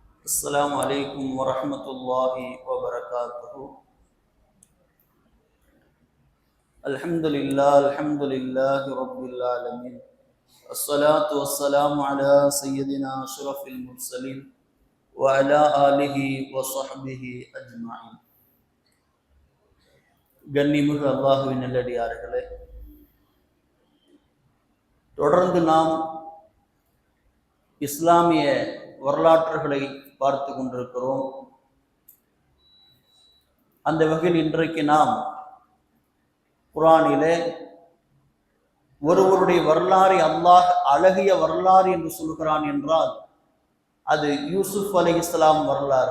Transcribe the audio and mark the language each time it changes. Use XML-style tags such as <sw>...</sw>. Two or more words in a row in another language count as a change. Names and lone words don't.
<ar>السلام عليكم ورحمة الله وبركاته. الحمد لله رب العالمين. الصلاة والسلام على سيدنا أشرف المرسلين وعلى آله وصحبه أجمعين.</ar> <ta>கண்ணிமிகு அல்லாஹுவின் நல்லடியார்களே, தொடர்ந்து நாம் இஸ்லாமிய வரலாற்றுகளை பார்த்து கொண்டிருக்கிறோம். அந்த வகையில் இன்றைக்கு நாம் குர்ஆனிலே ஒருவருடைய வரலாறை அல்லாஹ் அழகிய வரலாறு என்று சொல்கிறான் என்றால் அது யூசுப் அலைஹிஸ்ஸலாம் வரலாறு.</ta>